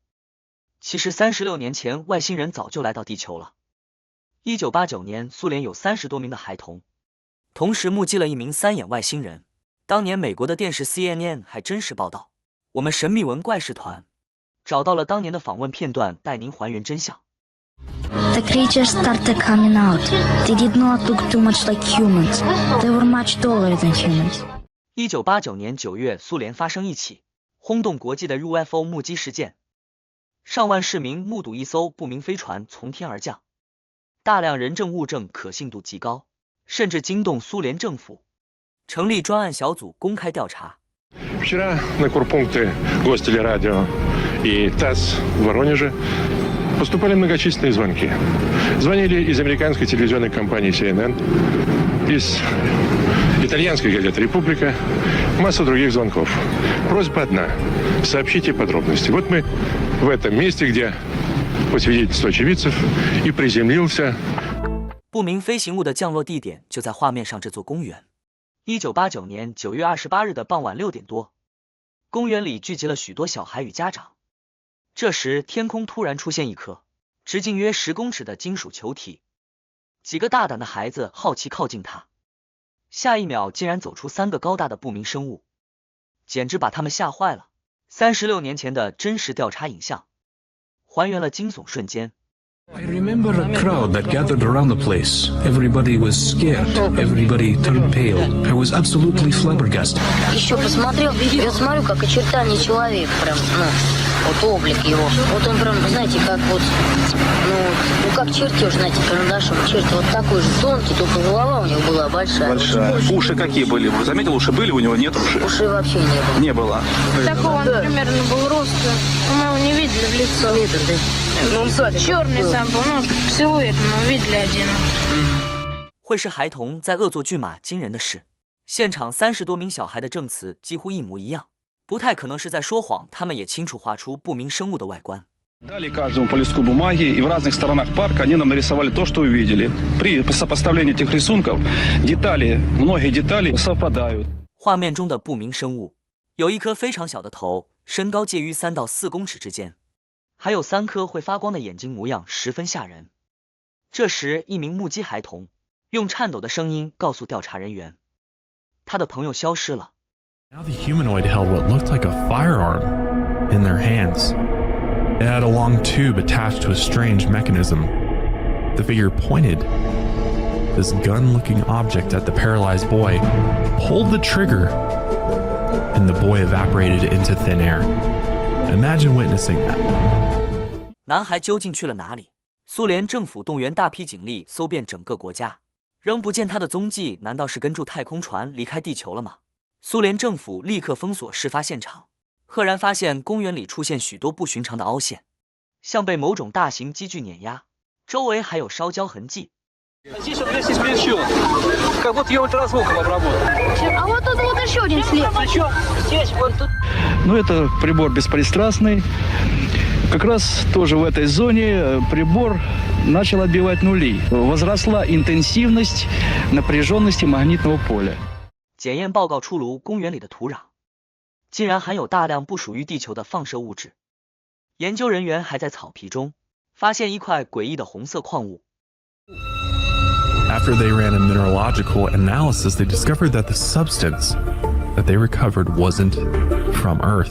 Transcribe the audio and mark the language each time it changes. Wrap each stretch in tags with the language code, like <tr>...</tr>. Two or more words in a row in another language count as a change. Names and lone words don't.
<zh>其实36年前，外星人早就来到地球了。1989年，苏联有30多名的孩童，同时目击了一名3眼外星人。当年美国的电视 CNN 还真实报道。我们神秘文怪事团找到了当年的访问片段，带您还原真相。</zh> <en>The creatures started coming out. They did not look too much like humans. They were much taller than humans.</en> <zh>1989 年9月，苏联发生一起轰动国际的 UFO 目击事件，上万市民目睹一艘不明飞船从天而降，大量人证物证可信度极高，甚至惊动苏联政府，成立专案小组公开调查。</zh> <ru>Вчера на корпункты Гостелерадио и ТАСС в Воронеже поступали многочисленные звонки. Звонили из американской телевизионной компании CNN, из итальянской газеты «Република», масса других звонков. Просьба одна – сообщите подробности. Вот мы в этом месте, где, по свидетельству очевидцев, и приземлился.</ru> <zh>不明飞行物的降落地点就在画面上这座公园。1989年9月28日的傍晚6点多，公园里聚集了许多小孩与家长。这时天空突然出现一颗直径约10公尺的金属球体，几个大胆的孩子好奇靠近它，下一秒竟然走出3个高大的不明生物，简直把他们吓坏了。36年前的真实调查影像还原了惊悚瞬间。</zh> <en>I remember a crowd that gathered around the place. Everybody was scared. Everybody turned pale. I was absolutely flabbergasted.</en> <ru>Еще посмотрел, я смотрю, как очертания человека, прям, вот облик его. Вот он прям, знаете, как вот, как чертеж, знаете, карандашом. Черт вот такой же тонкий, только голова у него была большая. Большая. Уши какие были? Вы заметил, уши были, у него нет ушей? Ушей вообще не было. Не было. Такого он примерно был роста. Мы его не видели в лицо. Метр, да? Черный сам был, силуэт мы видели один.</ru> <zh>会是孩童在恶作剧吗？惊人的是，现场30多名小孩的证词几乎一模一样，不太可能是在说谎，他们也清楚画出不明生物的外观。</zh> <ru>Дали каждому по листку бумаги, и в разных сторонах парка они нам нарисовали то, что увидели. При сопоставлении этих рисунков детали, многие детали совпадают.</ru> <zh>画面中的不明生物有一颗非常小的头，身高介于3到4公尺之间，还有3颗会发光的眼睛，模样十分吓人。这时，一名目击孩童用颤抖的声音告诉调查人员，他的朋友消失了。</zh> <en>Now the humanoid held what looked like a firearm in their hands. It had a long tube attached to a strange mechanism. The figure pointed this gun-looking object at the paralyzed boy, pulled the trigger, and the boy evaporated into thin air. Imagine witnessing that.</en> <zh>男孩究竟去了哪里？苏联政府动员大批警力搜遍整个国家，仍不见他的踪迹，难道是跟住太空船离开地球了吗？苏联政府立刻封锁事发现场，赫然发现公园里出现许多不寻常的凹陷， 像被某种大型机具碾压，周围还有烧焦痕迹。</zh> <ru>А вот тут вот еще один след. Но это прибор беспристрастный. Как раз тоже в этой зоне прибор начал отбивать нули. Возросла интенсивность напряженности магнитного поля.</ru> <zh>检验报告出炉，公园里的土壤竟然含有大量不属于地球的放射物质。研究人员还在草皮中发现一块诡异的红色矿物。</zh> <en>After they ran a mineralogical analysis, they discovered that the substance that they recovered wasn't from Earth.</en>